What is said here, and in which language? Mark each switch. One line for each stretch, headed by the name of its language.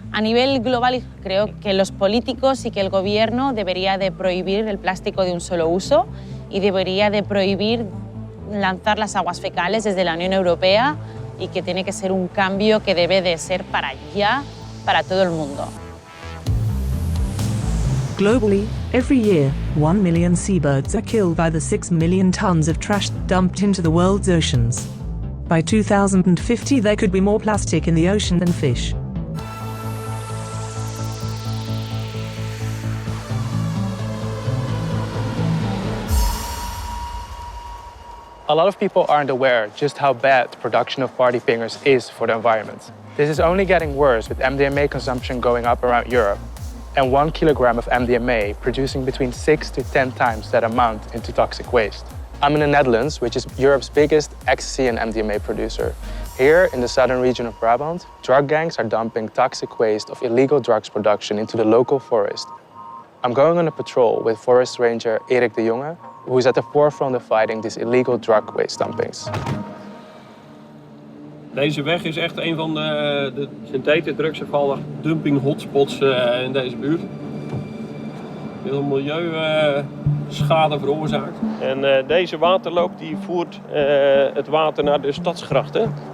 Spanish: A nivel global, creo que los políticos y que el gobierno debería de prohibir el plástico de un solo uso y debería de prohibir lanzar las aguas fecales desde la Unión Europea, y que tiene que ser un cambio que debe de ser para ya, para todo el mundo.
English: Globally, every year, 1 million seabirds are killed by the 6 million tons of trash dumped into the world's oceans. By 2050, there could be more plastic in the ocean than fish. A lot of people aren't aware just how bad the production of party fingers is for the environment. This is only getting worse with MDMA consumption going up around Europe, and 1 kilogram of MDMA producing between 6 to 10 times that amount into toxic waste. I'm in the Netherlands, which is Europe's biggest ecstasy and MDMA producer. Here, in the southern region of Brabant, drug gangs are dumping toxic waste of illegal drugs production into the local forest. I'm going on a patrol with forest ranger Erik de Jonge, who is at the forefront of fighting these illegal drug waste dumpings.
Dutch: Deze weg is echt een van de synthetische drugsafvallen dumping hotspots in deze buurt. Veel milieuschade veroorzaakt. En deze waterloop die voert het water naar de stadsgrachten.